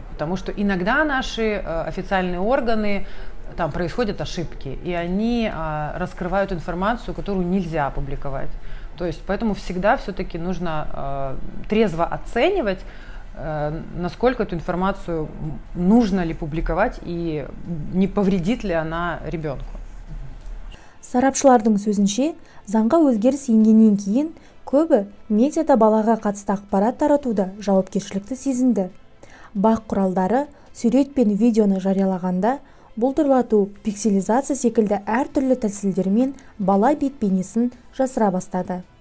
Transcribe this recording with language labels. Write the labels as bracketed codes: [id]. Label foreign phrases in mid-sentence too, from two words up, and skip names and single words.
[ru] Потому что иногда наши официальные органы, там происходят ошибки, и они раскрывают информацию, которую нельзя опубликовать. То есть поэтому всегда все-таки нужно трезво оценивать, насколько эту информацию нужно ли публиковать и не повредит ли она ребенку. [kk] Сарапшылардың сөзінше, заңға өзгеріс енгеннен кейін көбі медиада балаға қатысты ақпарат таратуда жауапкершілікті сезінді. Бақ құралдары сурет пен видеоны жариялағанда бұлдырлату, пикселизация секілді әртүрлі тәсілдермен бала бет-бейнесін жасыра бастады.